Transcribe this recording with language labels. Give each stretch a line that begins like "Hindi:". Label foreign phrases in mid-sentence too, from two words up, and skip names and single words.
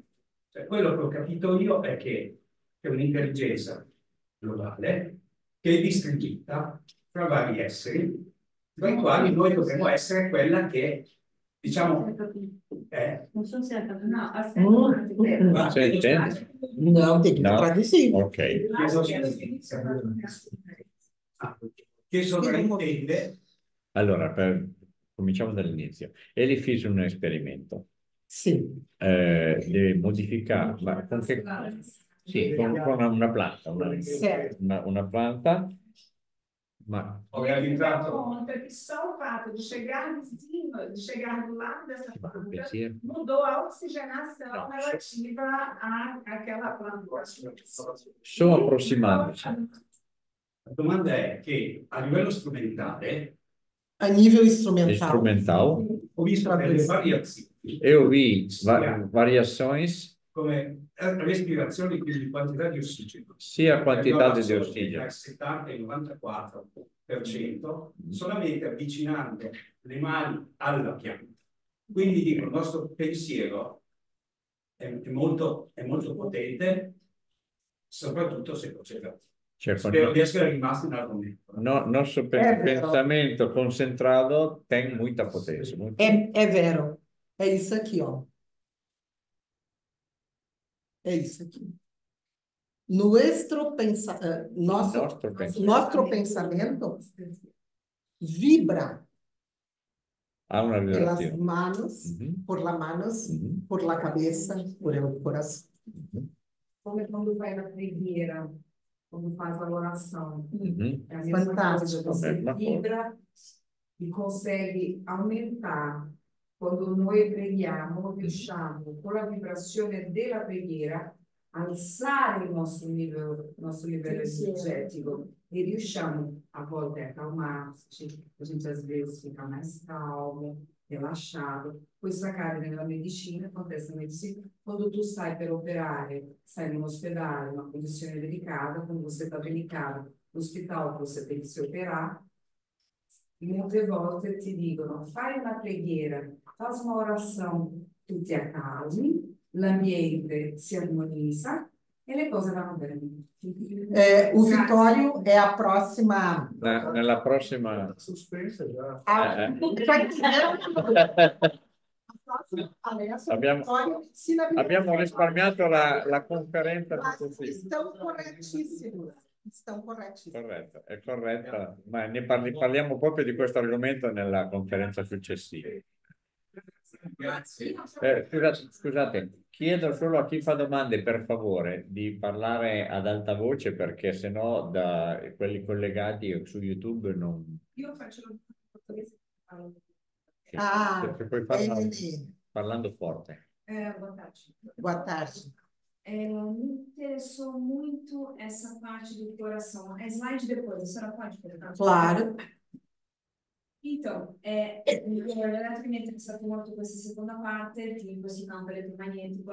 Italian: Cioè, quello che ho capito io è che c'è un'intelligenza globale che è distribuita tra vari esseri, tra i quali noi dovremmo essere quella che, diciamo, non so se no, aspetta, Sente?
Portuguese: Não, tem que
Italian: No?
Portuguese: traduzir.
Italian: Ok. che sovraintende. Allora, cominciamo dall'inizio. Eli fece un esperimento. Sì. Deve modificare, ma con che... Sì, con una planta, una planta, ma... Ho realizzato
Portuguese: conta que só o fato de chegar em cima, de chegar do lado dessa planta,
Italian: pensiero.
Portuguese: mudou a oxigenação relativa àquela planta.
Italian: Sto approssimandoci. La domanda è che a livello strumentale
Portuguese: A nível instrumental.
Italian: Strumental. ho visto delle variazioni. E ho visto variazioni Come respirazioni, quindi quantità di ossigeno. sia quantità di Tra ossigeno. il 70 e il 94%, solamente avvicinando le mani alla pianta. Quindi dico, il nostro pensiero è molto potente, soprattutto se concentrato. Cioè, Spero di essere rimasto in argomento.
Portuguese: no, nostro pensamento concentrado tem muita potência. É vero. É isso aqui, ó. É isso aqui. Nosso pensamento vibra
Italian: Ha una
Portuguese: pelas
Italian: vibrazione.
Spanish: manos, por las manos, por la cabeza, por el coração.
Portuguese: Como quando vai na preghiera, quando faz a oração. É a mesma coisa, Fantástico. você vibra e consegue aumentar.
Italian: Quando noi preghiamo, riusciamo con la vibrazione della preghiera alzare il nostro livello energetico e riusciamo a volte a calmarci,
Portuguese: a gente às vezes fica mais calmo, relaxado.
Italian: Questa accade nella medicina,
Portuguese: acontece na medicina,
Italian: quando tu sai per operare, sai in un ospedale, una condizione delicata,
Portuguese: quando você está delicado, no hospital que você tem que se operar,
Italian: molte volte ti dicono fai una preghiera, fai una orazione, tu ti accalmi, l'ambiente si armonizza e le cose vanno bene.
Portuguese: O Vitório é a próxima.
Italian: Nella prossima... Abbiamo risparmiato la conferenza.
Portuguese: Estão corretíssimos. Estão corretíssimos.
Italian: Corretto, è corretta, ma ne parliamo proprio di questo argomento nella conferenza successiva. Grazie. Scusate, chiedo solo a chi fa domande, per favore, di parlare ad alta voce, perché sennò da quelli collegati su YouTube non... Io faccio la portoghese. Se puoi parlando forte.
Portuguese: Boa tarde. Boa tarde. Me interessou muito essa parte do coração. A slide depois, a senhora pode colocar? Claro. Então,
Italian: l'altro che mi è interessato molto questa seconda parte di questo campo elettromagnetico.